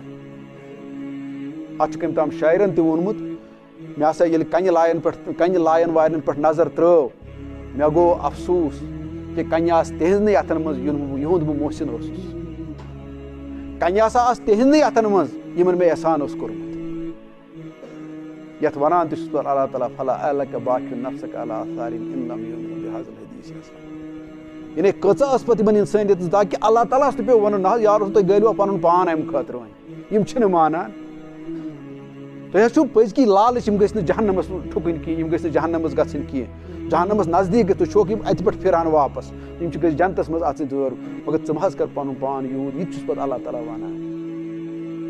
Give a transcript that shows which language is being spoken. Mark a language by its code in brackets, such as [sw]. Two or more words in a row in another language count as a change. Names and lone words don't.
[ks] اتھ چھُ کٔمۍ تام شاعرن تہِ ووٚنمُت مےٚ ہسا ییٚلہِ کنہِ لایَن والٮ۪ن پٮ۪ٹھ نظر ترٲو مےٚ گوٚو افسوٗس کہِ کنہِ آسہٕ تِہنٛزنٕے اتھن منٛز یِہُنٛد بہٕ محسن اوسُس. کنہِ ہسا آسہٕ تِہنٛدنٕے اتھن منٛز یِمن مےٚ احسان اوس کوٚرمُت. یتھ ونان تہِ چھُس بہٕ اللہ تعالیٰ [ar] فلا اَلَکَ باقِیُن نفسَکَ علی آثارِہِم اِن لم یؤمنوا بِہذا الحدیث. [ks] یعنی کۭژاہ ٲس پتہٕ یِمن انسٲنیتس دگ کہِ اللہ تعالیٰ ہس تہِ پیوٚو ونُن نہ حظ یارو تُہۍ گٔلۍوا پنُن پان امہِ خٲطرٕ وۄنۍ یِم چھِنہٕ مانان. تُہۍ حظ چھُو پٔزۍ کِنۍ لالٕچ یِم گٔژھۍ نہٕ جہنمس ٹھُکٕنۍ کینٛہہ یِم گٔژھۍ نہٕ جہنمس گژھٕنۍ کینٛہہ جہنمس نزدیٖک گٔژھ تُہۍ چھُوکھ یِم اتہِ پٮ۪ٹھ پھِران واپس یِم چھِ گٔژھۍ جنتس منٛز اژٕنۍ دٲر مگر ژٕ مہ حظ کر پنُن پان یوٗت یہِ تہِ چھُس پتہٕ اللہ تعالیٰ ونان.